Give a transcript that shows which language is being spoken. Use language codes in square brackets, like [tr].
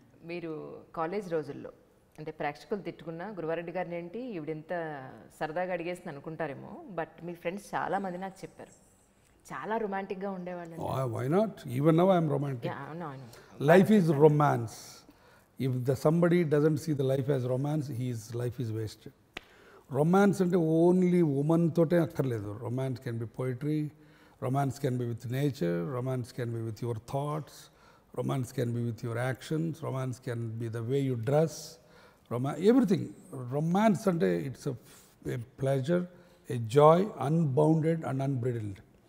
[te] మీరు కాలేజ్ రోజుల్లో అంటే ప్రేక్షకులు తిట్టుకున్నా గురువారెడ్డి గారిని ఏంటి ఈవిడెంత సరదాగా అడిగేసింది అనుకుంటారేమో, బట్ మీ ఫ్రెండ్స్ చాలా మంది నాకు చెప్పారు చాలా రొమాంటిక్గా ఉండేవాళ్ళు. [en] Why not, even now I'm romantic. Life is romance. If somebody doesn't see the life as romance, his life is wasted. Romance అంటే only women [te] తోటే అక్కర్లేదు. [en] Romance can be poetry, romance can be with nature, romance can be with your thoughts, romance can be with your actions, romance can be the way you dress, everything. రొమాన్స్ అంటే it's a pleasure, a joy, unbounded and unbridled.